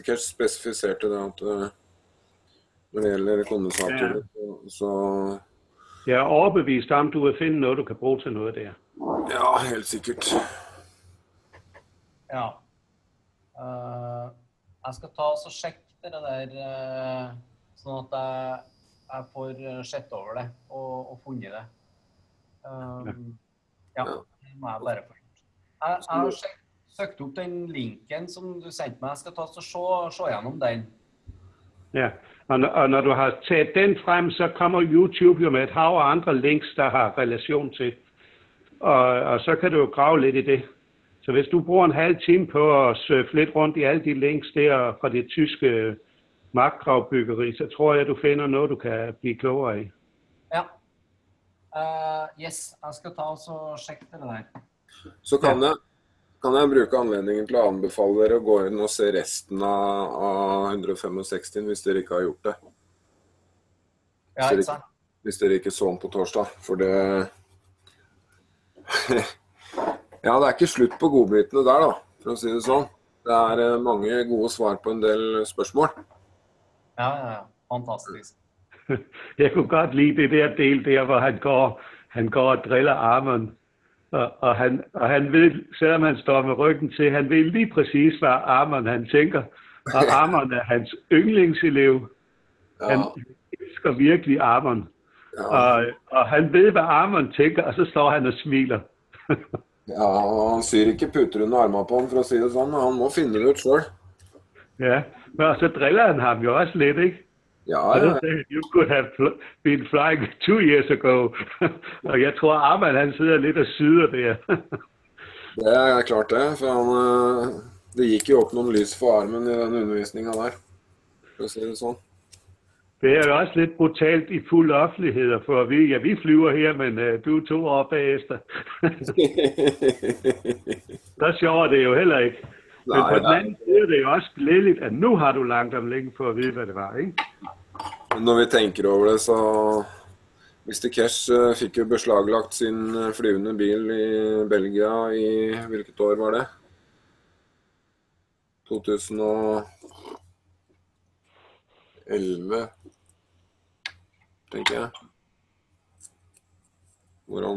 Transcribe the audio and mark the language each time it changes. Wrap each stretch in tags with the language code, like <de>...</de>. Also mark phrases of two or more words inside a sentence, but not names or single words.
<no>Keshe spesifiserte det at når det gjelder kondensatorer, så...</no> <da>Jeg er overbevist om, du vil finde noget, du kan bruge til noget der.</da> <no>Ja, helt sikkert. Ja. Jeg skal ta og sjekke det der, sånn at jeg får sett over det og funnet det. Ja, det må jeg bare få gjort. Jeg har søkt opp den linken som du sendte meg. Jeg skal ta og se gjennom den. Ja,</no> <da>og når du har taget den frem, så kommer YouTube jo med et hav af andre links, der har relation til. Og så kan du jo grave lidt i det. Så hvis du bruger en halv time på at surfe lidt rundt i alle de links der fra det tyske magtgravbyggeri, så tror jeg, du finder noget, du kan blive klogere i. Ja.</da> <no>Yes, jeg skal ta og sjekke det der. Så kan jeg bruke anledningen til å anbefale dere å gå inn og se resten av 165 hvis dere ikke har gjort det. Ja, ikke sant? Hvis dere ikke så den på torsdag, for det... Ja, det er ikke slutt på godbitene der da, for å si det sånn. Det er mange gode svar på en del spørsmål. Ja, fantastisk.</no> <da>Jeg kunne godt lide det der del der, hvor han går og driller armen. Og han ved, selvom han står med ryggen til, han ved lige præcis, hvad Arman han tænker. Og Arman er hans yndlingselev. Han elsker virkelig Arman. Og han ved, hvad Arman tænker, og så står han og smiler.</da> <no>Ja, han syr ikke putter under armene på ham, for å si det sånn, men han må finne det ut selv.</no> <da>Ja, men så driller han ham jo også lidt, ikke? Ja.</da> <en>You could have been flying 2 years ago.</en> <da>Og jeg tror, Arman han sidder lidt og syder der.</da> <no>Det er klart det, for det gikk jo opp noen lys for armen i den undervisningen der, for å si det sånn.</no> <da>Det er jo også lidt brutalt i fuld offentlighed at få at vide, ja, vi flyver her, men du 2 år bagefter. Så sjovt er det jo heller ikke. Men på den anden side er det jo også glædeligt, at nu har du langt om længe for at vide, hvad det var, ikke?</da> <no>Når vi tenker over det, så Mr. Keshe fikk jo beslaglagt sin flyvende bil i Belgia i hvilket år var det? 2011, tenker jeg. Hvor han...</no>